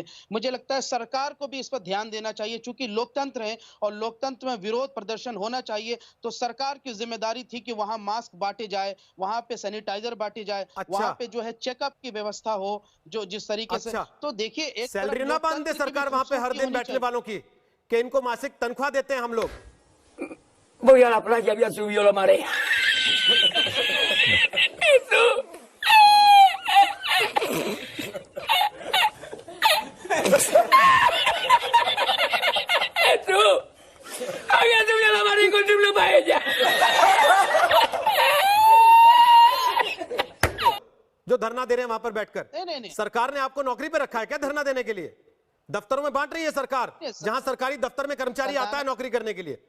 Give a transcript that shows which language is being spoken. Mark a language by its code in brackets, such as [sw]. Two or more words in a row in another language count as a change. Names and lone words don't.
[hi] मुझे लगता है सरकार को भी इस पर ध्यान देना चाहिए, चूंकि लोकतंत्र है और लोकतंत्र में विरोध प्रदर्शन होना चाहिए, तो सरकार की जिम्मेदारी थी कि वहां मास्क बांटे जाए, वहां पे सैनिटाइजर बांटे जाए, वहां पे जो है चेकअप की व्यवस्था हो, जो जिस तरीके से। तो देखिए, एक सैलरी ना बांध दे सरकार वहां पे हर दिन बैठने वालों की, कि इनको मासिक तनख्वाह देते हैं हम लोग। [es] Voy a la playa, había subido la marea. Jesús, había subido la marea y encontré una paella. [hi] जो धरना दे रहे हैं वहां पर बैठकर, नहीं। सरकार ने आपको नौकरी पे रखा है क्या धरना देने के लिए? दफ्तरों में बांट रही है सरकार, जहां सरकारी दफ्तर में कर्मचारी आता है नौकरी करने के लिए।